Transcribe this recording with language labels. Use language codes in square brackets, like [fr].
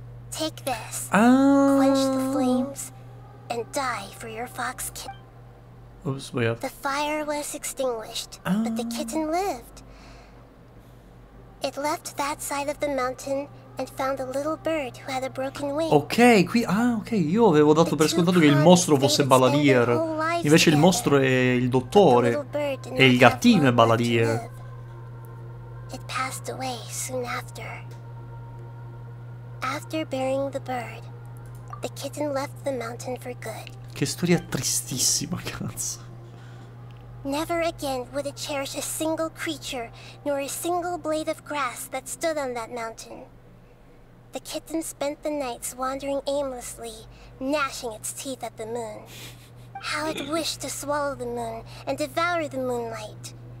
[en] Take this, quench the flames, and die for your fox kitten." [it] Oh, sbagliato. [en] The fire was extinguished, but the kitten lived. It left that side of the mountain and found a little bird who had a broken wing. [it] Ok, qui... Ah, ok, io avevo dato per scontato che il mostro fosse Balladeer. Invece il mostro è il dottore. E il gattino è Balladeer. [en] It passed away soon after. After burying the bird, the kitten left the mountain for good. [it] Che storia tristissima, cazzo. [en] Never again would it cherish a single creature, nor a single blade of grass that stood on that mountain. The kitten spent the nights wandering aimlessly, gnashing its teeth at the moon. How it wished to swallow the moon and devour the moonlight.